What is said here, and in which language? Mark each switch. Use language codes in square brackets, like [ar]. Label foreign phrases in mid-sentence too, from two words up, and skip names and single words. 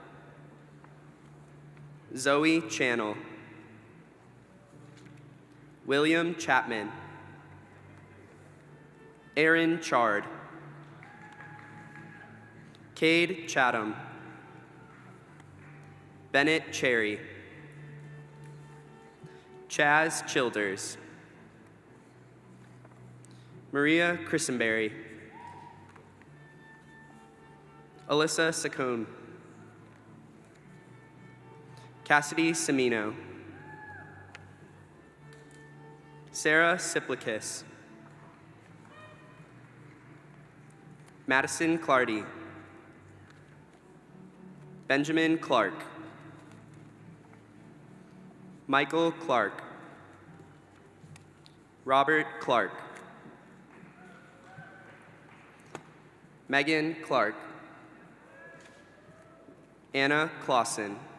[en] Zoe Channel. William Chapman. Aaron Chard. Cade Chatham. Bennett Cherry. Chaz Childers. Maria Christenberry. Alyssa Saccone. Cassidy Semino. Sarah Siplikis. Madison Clardy. Benjamin Clark. Michael Clark. Robert Clark. Megan Clark. Anna Clausen.